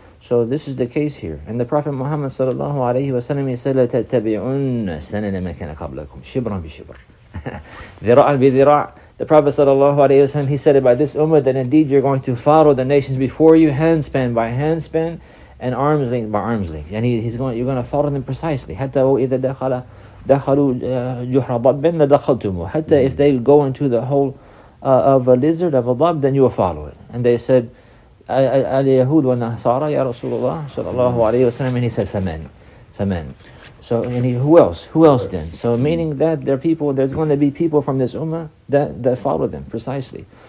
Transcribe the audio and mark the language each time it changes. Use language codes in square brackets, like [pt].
[en] So this is the case here. And the Prophet Muhammad sallallahu alayhi wa sallam, he said, لَتَتَّبِعُنَّ سَنَنَ مَنْ كَانَ قَبْلَكُمْ شِبْرًا بِشِبْرٍ ذِرَاعًا بِذِرَاع. The Prophet sallallahu alayhi wa sallam, he said about this ummah that indeed you're going to follow the nations before you, handspan by handspan, and arm's length by arm's length. And you're going to follow them precisely. [ar] حتى وإذا دخلوا جحر ضب لدخلتموه. [en] حتى if they go into the hole of a lizard, of a ضب, then you will follow it. [ar] And they said, اليهود والنصارى يا رسول الله صلى الله عليه وسلم, and he said فمن. [en] So who else then? So meaning that there's going to be people from this ummah that follow them precisely.